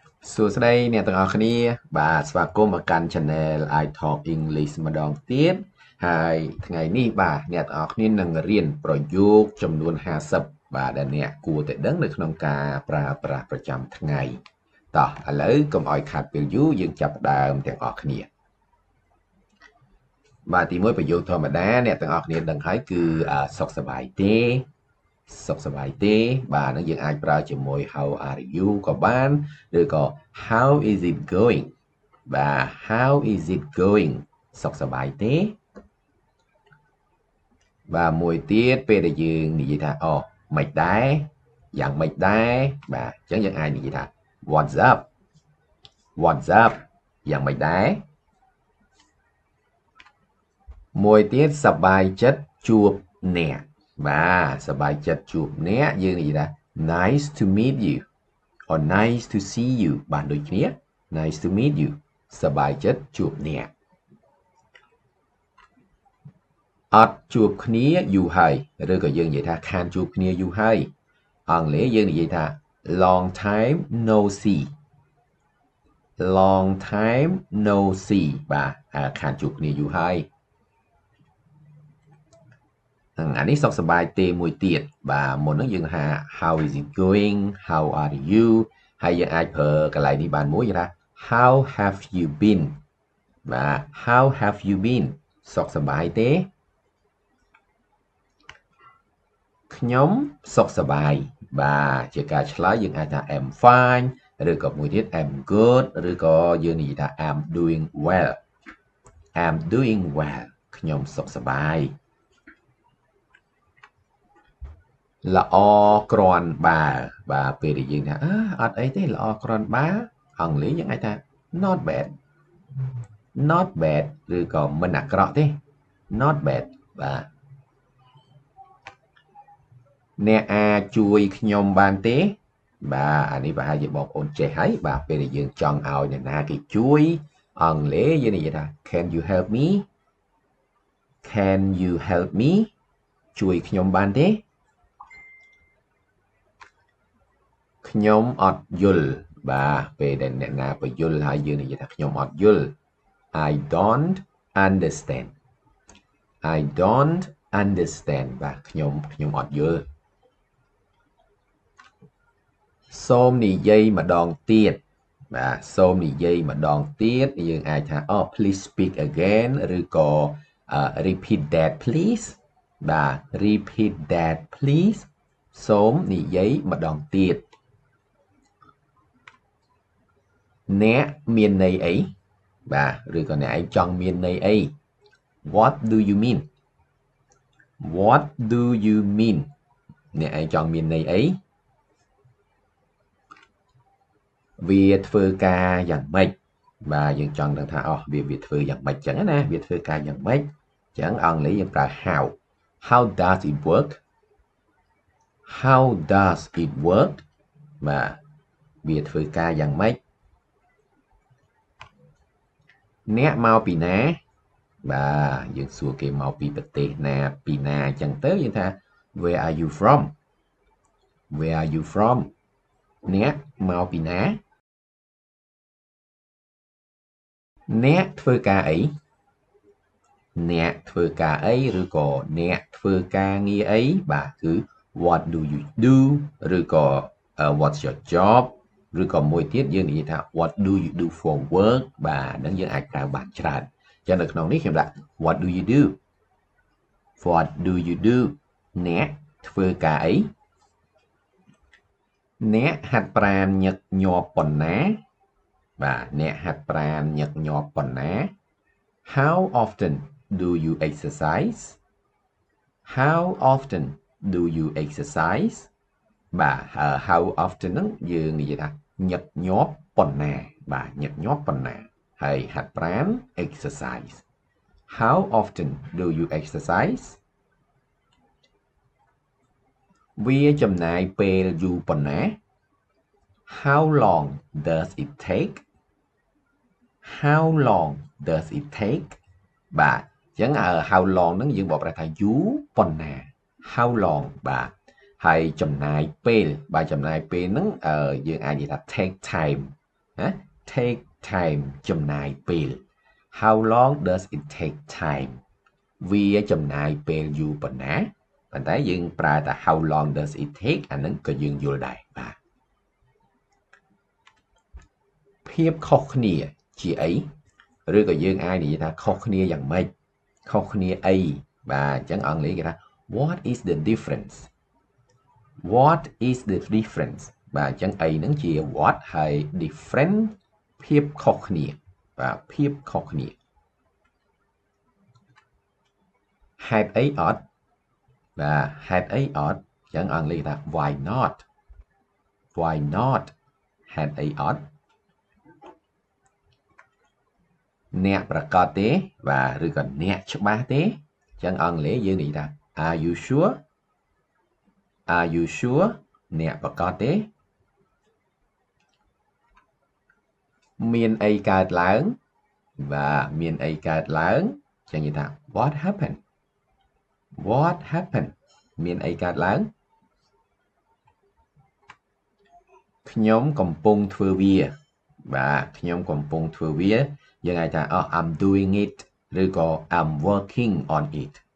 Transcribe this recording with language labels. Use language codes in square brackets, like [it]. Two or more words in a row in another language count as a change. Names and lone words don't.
[km] សួស្តីអ្នកទាំងអស់គ្នាបាទស្វាគមន៍មកកាន់ Channel I Talk English ម្ដងទៀតហើយថ្ងៃនេះបាទអ្នកទាំងអស់គ្នានឹងរៀនប្រយោគចំនួន50បាទដែលអ្នកគួរតែដឹងនៅក្នុងការប្រើប្រាស់ប្រចាំថ្ងៃតោះឥឡូវកុំឲ្យខាតពេលយូរយើងចាប់ផ្ដើមទាំងអស់គ្នា បាទទី1ប្រយោគធម្មតាអ្នកទាំងអស់គ្នាដឹងហើយគឺសុខសប្បាយទេសុខសប្បាយទេបាទហ្នឹងយើងអាចប្រើជាមួយ [en] how are you [km] ក៏បានឬក៏ [en] how is it going [km] បាទ [en] how is it going [km] សុខសប្បាយទេ បាទមួយទៀតពេលដែលយើងនិយាយថាអូមិនដែរយ៉ាងមិនដែរបាទអញ្ចឹងយើងអាចនិយាយថា [en] what's up what's up [km] យ៉ាងមិនដែរ មួយទៀតសប្បាយចិត្តជួបអ្នកបាទសប្បាយចិត្តជួបអ្នកយើងនិយាយថា [en] nice to meet you or nice to see you [km] បានដូចគ្នា [en] nice to meet you [km] សប្បាយចិត្តជួបអ្នក អត់ជួបគ្នាយូរហើយឬក៏យើងនិយាយថាខានជួបគ្នាយូរហើយអង់គ្លេសយើងនិយាយថា [en] long time no see long time no see [km] បាទខានជួបគ្នាយូរហើយ អានេះសុខសប្បាយទេមួយទៀតបាទមុនហ្នឹងយើងថា [en] how is it going how are you [km] ហើយយើងអាចប្រើកន្លែងនេះបានមួយថា [en] how have you been [km] បាទ [en] how have you been [km] សុខសប្បាយទេ ខ្ញុំសុខសប្បាយបាទជាការឆ្លើយយើងអាចថា [en] I'm fine [km] ឬក៏មួយទៀត [en] I'm good [km] ឬក៏យើងនិយាយថា [en] I'm doing well I'm doing well [km] ខ្ញុំសុខសប្បាយ ល្អគ្រាន់បើបាទពេលដែលយើងថាអត់អីទេល្អគ្រាន់បើអង់គ្លេសយើងអាចថា [en] not bad not bad [km] ឬក៏មិនអាក្រក់ទេ [en] not bad [km] បាទ អ្នកអាចជួយខ្ញុំបានទេបាទអានេះប្រហែលជាបងប្អូនចេះហើយបាទពេលដែលយើងចង់ឲ្យអ្នកណាគេជួយអង់គ្លេសយើងនិយាយថា [en] can you help me can you help me [km] ជួយខ្ញុំបានទេ ខ្ញុំអត់យល់បាទពេលដែលអ្នកណាបញ្យល់ហើយយើងនិយាយថាខ្ញុំអត់យល់ [en] I don't understand I don't understand [km] បាទខ្ញុំអត់យល់ សូមនិយាយម្ដងទៀតបាទសូមនិយាយម្ដងទៀតយើងអាចថា [en] please speak again [km] ឬក៏ [en] repeat that please [km] បាទ [en] repeat that please [km] សូមនិយាយម្ដងទៀត អ្នកមានន័យអីបាទឬក៏អ្នកឯងចង់មានន័យអី [en] What do you mean What do you mean [km] អ្នកឯងចង់មានន័យអី វាធ្វើការយ៉ាងម៉េចបាទយើងចង់ដឹងថាវាធ្វើយ៉ាងម៉េចចឹងណាវាធ្វើការយ៉ាងម៉េចចឹងអង់គ្លេសយើងប្រើ [en] how does it work how does it work [km] បាទវាធ្វើការយ៉ាងម៉េច អ្នកមកពីណាបាទយើងសួរគេមកពីប្រទេសណាពីណាអញ្ចឹងទៅយើងថា [en] where are you from where are you from [km] អ្នកមកពីណា អ្នកធ្វើការអីអ្នកធ្វើការអីឬក៏អ្នកធ្វើការងារអីបាទគឺ [en] what do you do [km] ឬក៏ [en] what's your job [km] ឬក៏មួយទៀតយើងនិយាយថា [en] what do you do for work [km] បាទហ្នឹងយើងអាចប្រើបានច្រើនចឹងនៅក្នុងនេះខ្ញុំដាក់ [en] what do you do what do you do [km] អ្នកធ្វើការអី អ្នកហាត់ប្រាណញឹកញាប់ប៉ុណ្ណាបាទអ្នកហាត់ប្រាណញឹកញាប់ប៉ុណ្ណា [en] How often do you exercise How often do you exercise [km] បាទ [en] how often [km] ហ្នឹងយើងនិយាយថាញឹកញាប់ប៉ុណ្ណាបាទញឹកញាប់ប៉ុណ្ណាហើយហាត់ប្រាណ exercise [en] How often do you exercise [km] វាចំណាយពេលយូរប៉ុណ្ណា [en] How long does it take How long does it take [km] បាទអញ្ចឹង [en] how long [km] ហ្នឹងយើងបកប្រែថាយូរប៉ុណ្ណា [en] How long [km] បាទហើយចំណាយពេលបាទចំណាយពេលហ្នឹងយើងអាចនិយាយថា [en] take time take time [km] ចំណាយពេល [en] how long does it take time [km] វាចំណាយពេលយូរប៉ុណ្ណាប៉ុន្តែយើងប្រើតែ [en] how long does it take [km] អានឹងក៏យើងយល់ដែរបាទ ភាពខុសគ្នាជាអីឬក៏យើងអាចនិយាយថាខុសគ្នាយ៉ាងម៉េចខុសគ្នាអីបាទអញ្ចឹងអង់គ្លេសគេថា [en] what is the difference what is the difference [km] បាទអញ្ចឹងអីហ្នឹងជា what ហើយ different ភាពខុសគ្នាបាទភាពខុសគ្នា ហេតុអីអត់បាទហេតុអីអត់អញ្ចឹងអង់គ្លេសថា [en] why not [km] ហេតុអីអត់អ្នកប្រកាសទេបាទឬក៏អ្នកច្បាស់ទេអញ្ចឹងអង់គ្លេសយើងនិយាយថា [en] are you sure [km] អ្នកប្រកាសទេមានអីកើតឡើងបាទមានអីកើតឡើងអញ្ចឹងនិយាយថា [en] what happened [km] មានអីកើតឡើងខ្ញុំកំពុងធ្វើវាបាទខ្ញុំកំពុងធ្វើវាយើងអាចថា [en] I'm doing it [km] ឬក៏ [en] I'm working on it